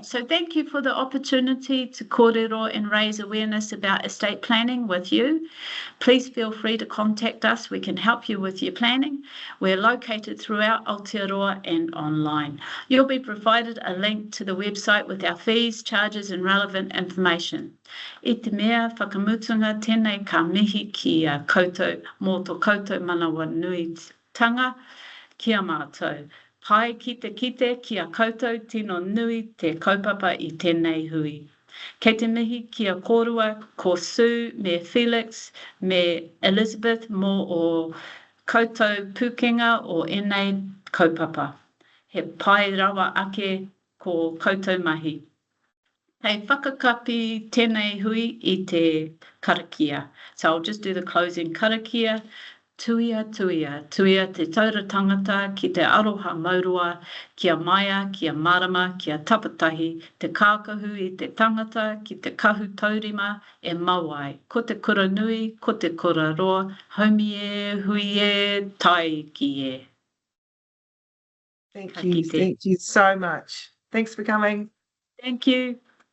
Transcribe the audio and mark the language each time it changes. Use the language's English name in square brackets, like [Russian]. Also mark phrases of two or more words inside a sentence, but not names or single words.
[English] So thank you for the opportunity to kōrero and raise awareness about estate planning with you. Please feel free to contact us. We can help you with your planning. We're located throughout Aotearoa and online. You'll be provided a link to the website with our fees, charges and relevant information. [Māori] I te mea whakamutunga tēnei ka mihi ki a koutou mō tō koutou manawa nui tanga kia mātou. Pai kite ki a koutou tino nui te kaupapa I tēnei hui. Kei te mihi ki a kōrua, ko Sue, me Felix, me Elizabeth mō o koutou pukenga o ēnei kaupapa. He pai rawa ake ko koutou mahi. Hei whakakapi tēnei hui I te karakia. [English] So I'll just do the closing karakia. [Māori] Tuia te taura tangata ki te aroha maurua, kia maia, kia marama, kia tapatahi, te kākahu I te tangata, ki te kahu taurima, e mauai. Ko te kura nui, ko te kura roa, haumi e, hui e, tai ki e. [English] Thank you so much. Thanks for coming. Thank you.